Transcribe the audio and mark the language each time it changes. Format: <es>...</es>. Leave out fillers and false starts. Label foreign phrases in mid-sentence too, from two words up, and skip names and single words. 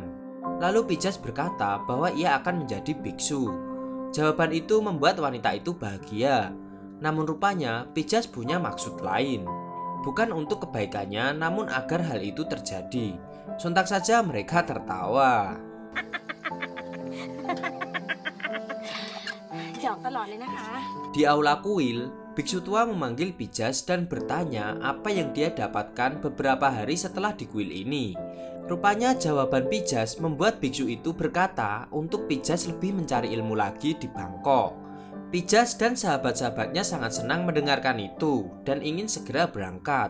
<id>Lalu Pijas berkata bahwa ia akan menjadi biksu. Jawaban itu membuat wanita itu bahagia. Namun rupanya Pijas punya maksud lain. Bukan untuk kebaikannya, namun agar hal itu terjadi. Sontak saja mereka tertawa.</id> <th>หยอกตลอดเลยนะคะ</th> <id>Di aula kuil, biksu tua memanggil Pijas dan bertanya apa yang dia dapatkan beberapa hari setelah di kuil ini. Rupanya jawaban Pijas membuat biksu itu berkata untuk Pijas lebih mencari ilmu lagi di Bangkok. Pijas dan sahabat-sahabatnya sangat senang mendengarkan itu dan ingin segera berangkat.</id>